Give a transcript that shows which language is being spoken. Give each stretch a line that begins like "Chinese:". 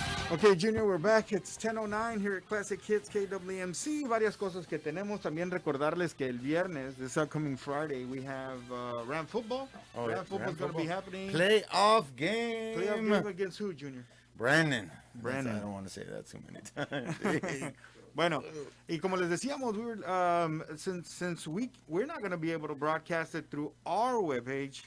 English: Okay, Junior, we're back. It's 10:09 here at Classic Hits KWMC.
Spanish: Varias cosas que tenemos. También recordarles que el viernes,
English: this upcoming Friday, we have Ram football. Ram football is going to be happening. Playoff game. Playoff game against who, Junior? Brandon. I don't want to say that too many times.
Spanish: Bueno, y como les decíamos,
English: we were, since we're not going to be able to broadcast it through our webpage.